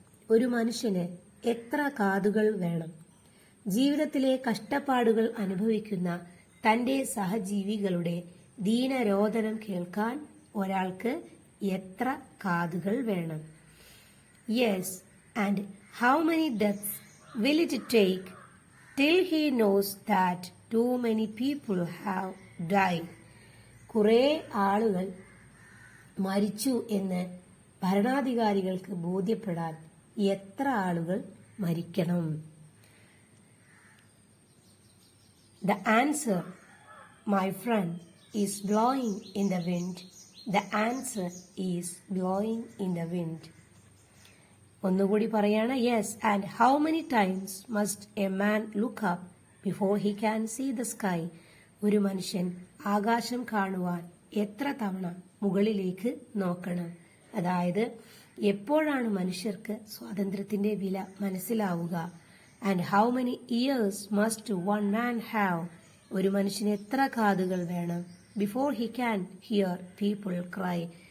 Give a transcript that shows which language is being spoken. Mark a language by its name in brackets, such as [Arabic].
[Malayalam] ഒരു മനുഷ്യന് എത്ര കാതുകൾ വേണം? ജീവിതത്തിലെ കഷ്ടപ്പാടുകൾ അനുഭവിക്കുന്ന തന്റെ സഹജീവികളുടെ ദീനരോദനം കേൾക്കാൻ ഒരാൾക്ക് എത്ര കാതുകൾ വേണം? Yes, [English] and how many deaths will it take till he knows that too many people have died? [Malayalam] കുറേ ആളുകൾ മരിച്ചു എന്ന് ഭരണാധികാരികൾക്ക് ബോധ്യപ്പെടാൻ എത്ര ആളുകൾ മരിക്കണം? [English] The answer, my friend, is blowing in the wind. The answer is blowing in the wind. [Malayalam] ഒന്നുകൂടി പറയാണ്. [English] Yes, and how many times must a man look up before he can see the sky? [Malayalam] ഒരു മനുഷ്യൻ ആകാശം കാണുവാൻ എത്ര തവണ മുകളിലേക്ക് നോക്കണം? അതായത് എപ്പോഴാണ് മനുഷ്യർക്ക് സ്വാതന്ത്ര്യത്തിന്റെ വില മനസ്സിലാവുക? [English] And how many ears must one man have? [Malayalam] ഒരു മനുഷ്യന് എത്ര കാതുകൾ വേണം? [English] Before he can hear people cry.